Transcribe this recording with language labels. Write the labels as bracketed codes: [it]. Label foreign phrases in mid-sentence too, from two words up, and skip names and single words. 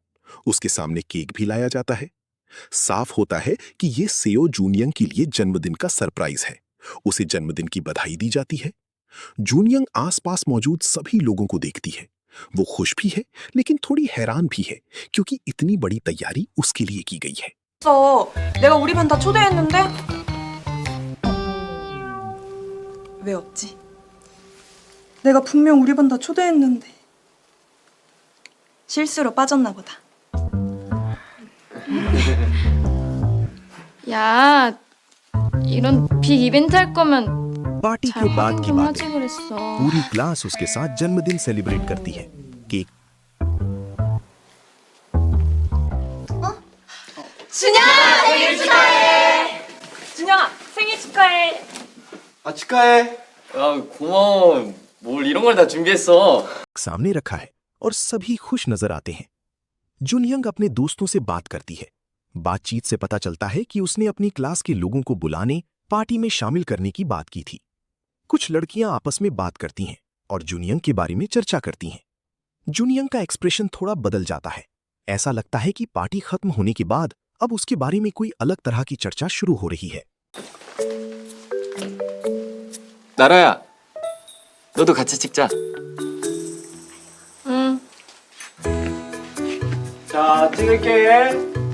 [hi] उसके सामने केक भी लाया जाता है। साफ होता है कि ये सेओ जूनियंग के लिए जन्मदिन का सरप्राइज है। उसे जन्मदिन की बधाई दी जाती है। जूनियंग आसपास मौजूद सभी लोगों को देखती है। वो खुश भी है लेकिन थोड़ी हैरान भी है क्योंकि इतनी बड़ी तैयारी उसके लिए की गई है। [ko] 내가 우리 반 다 초대했는데 왜 없지? 내가 분명 우리 반 다 초대했는데 실수로 빠졌나 보다. 야, 이런 [en] big event [ko] 할 거면 [hi] पार्टी के [ko] 잘 [hi] बाद [ko] 활용 [hi] की [ko] 좀 하지 [hi] बातें। [ko] 그랬어. [hi] पूरी क्लास उसके साथ जन्मदिन सेलिब्रेट करती है। केक [ko] 준영아 생일 축하해. 아, 축하해. 아, 고마워. 뭘 이런 걸 다 준비했어. [hi] सामने रखा है और सभी खुश नजर आते हैं। जुनयंग अपने दोस्तों से बात करती है। बातचीत से पता चलता है कि उसने अपनी क्लास के लोगों को बुलाने, पार्टी में शामिल करने की बात की थी। कुछ लड़कियां आपस में बात करती हैं और जुनयंग के बारे में चर्चा करती हैं। जुनयंग का एक्सप्रेशन थोड़ा बदल जाता है। ऐसा लगता है कि पार्टी खत्म होने के बाद अब उसके बारे में कोई अलग तरह की चर्चा शुरू हो रही है। [ko] 나라야, 너도 같이 찍자. 응. 자, 찍을게.